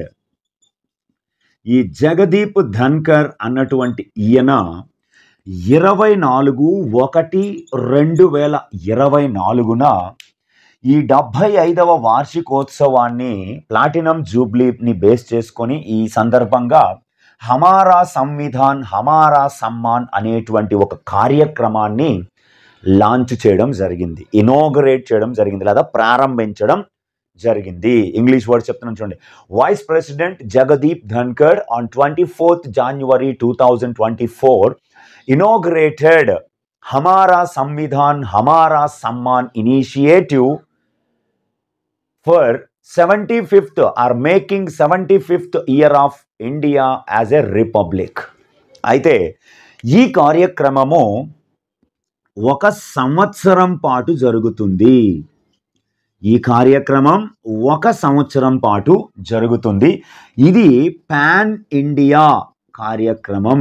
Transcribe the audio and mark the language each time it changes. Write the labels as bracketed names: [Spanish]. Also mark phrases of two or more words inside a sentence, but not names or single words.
[Telugu] ఈ జగదీప్ ధన్ఖర్ అన్నటువంటి ఈయన 24/1/2024న ఈ 75వ వార్షికోత్సవాన్ని ప్లాటినం జూబ్లీని బేస్ చేసుకొని ఈ సందర్భంగా హమారా సంవిధాన్ హమారా సమ్మాన్ అనేటువంటి ఒక కార్యక్రమాన్ని లాంచ్ చేయడం జరిగింది, ఇనాగరేట్ చేయడం జరిగింది లేదా ప్రారంభించడం జరిగింది. ఇంగ్లీష్ వర్డ్ చెప్తున్నాను చూడండి. [English] వైస్ ప్రెసిడెంట్ జగదీప్ ధన్ఖడ్ ఆన్ 24th January 2024 inaugurated Hamara Samvidhan Hamara Samman initiative for 75th or making 75th year of India as a republic. [Telugu] అయితే ఈ కార్యక్రమము 1 సంవత్సరం పాటు జరుగుతుంది. ఈ కార్యక్రమం 1 సంవత్సరం పాటు జరుగుతుంది. ఇది పాన్ ఇండియా కార్యక్రమం.